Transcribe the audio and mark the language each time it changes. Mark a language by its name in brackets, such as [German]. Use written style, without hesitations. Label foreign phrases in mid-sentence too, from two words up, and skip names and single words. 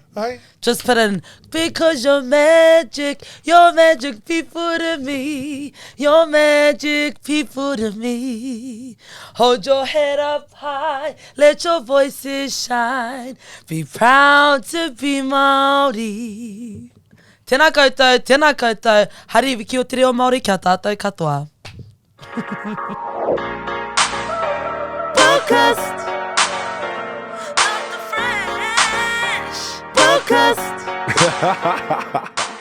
[English] Hey? Just put in, because you're magic people to me. You're magic people to me. Hold your head up high, let your voices shine. Be proud to be Māori. [Māori] Tēnā koutou, hari wiki o te reo Māori kia tātou katoa. [English] Podcast. Podcast.